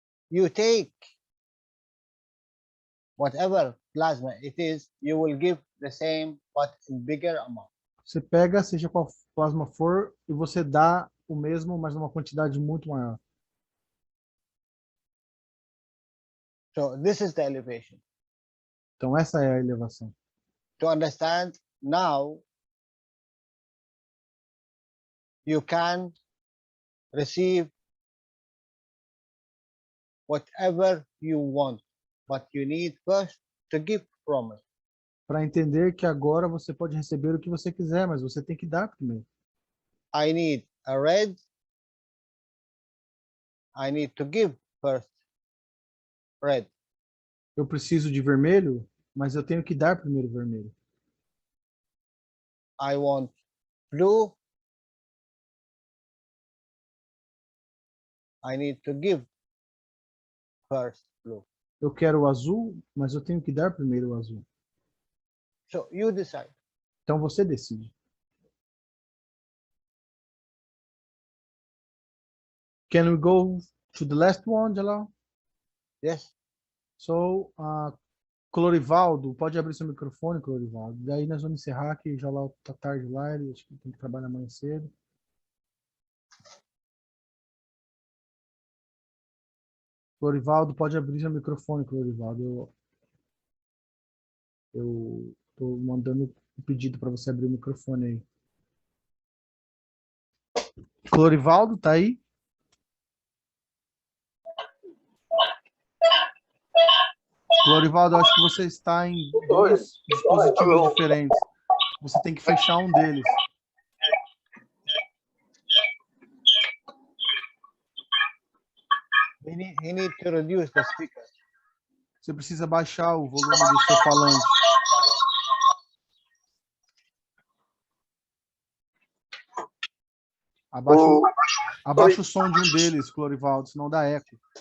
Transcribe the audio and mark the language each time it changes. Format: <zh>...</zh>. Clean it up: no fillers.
<en>You take whatever plasma it is, you will give the same, but in bigger amount.</en> <pt>Você pega, seja qual plasma for, e você dá o mesmo, mas numa quantidade muito maior.</pt> <en>So this is the elevation.</en> <pt>Então essa é a elevação.</pt> <en>To understand now, you can receive whatever you want, but you need first to give from it.</en> <pt>Para entender que agora você pode receber o que você quiser, mas você tem que dar primeiro.</pt> <en>I need a red. I need to give first red.</en> <pt>Eu preciso de vermelho, mas eu tenho que dar primeiro vermelho.</pt> <en>I want blue. I need to give first blue.</en> <pt>Eu quero o azul, mas eu tenho que dar primeiro o azul.</pt> <en>So you decide.</en> <pt>Então você decide.</pt> <en>Can we go to the last one, Jalal? Yes.</en> <pt>So, Clorivaldo, pode abrir seu microfone, Clorivaldo. Daí nós vamos encerrar, que Jalal tá tarde lá, ele acho que tem que trabalhar amanhã cedo. Clorivaldo, pode abrir seu microfone, Clorivaldo. Eu tô mandando um pedido para você abrir o microfone aí. Clorivaldo, tá aí? Clorivaldo, acho que você está em dois dispositivos diferentes. Você tem que fechar um deles.</pt> <en>He need to reduce the speaker.</en> <pt>Você precisa baixar o volume do seu falante. Abaixa o som de um deles, Clorivaldo, senão dá eco.</pt>